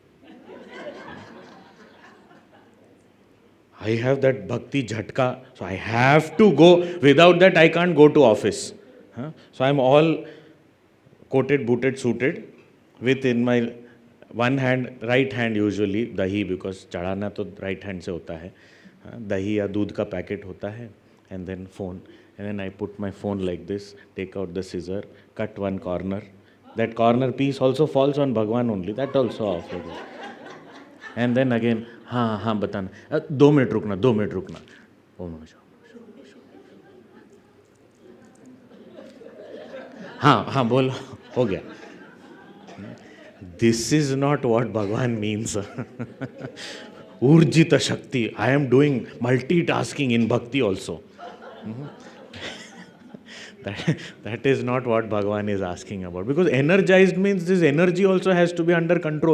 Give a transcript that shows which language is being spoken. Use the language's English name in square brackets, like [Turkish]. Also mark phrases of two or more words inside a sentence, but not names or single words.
[English] I have that [Hindi] भक्ति झटका, [English] so I have to go. Without that, I can't go to office. So I'm all coated, booted, suited, with in my one hand, right hand usually, dahi, because [Hindi] चढ़ाना तो [English] right hand [Hindi] से होता है. दही या दूध का packet होता है, [English] and then phone. And then I put my phone like this, take out the scissor, cut one corner. That corner piece also falls on Bhagwan only, that also off. And then again, [Hindi] हाँ बताना, 2 मिनट रुकना, 2 मिनट रुकना. हाँ बोलो, हो गया. [English] This is not what Bhagwan means. [Hindi] ऊर्जित शक्ति. [English] I am doing multitasking in bhakti also. That is not what Bhagwan is asking about. Because energized means this energy also has to be under control.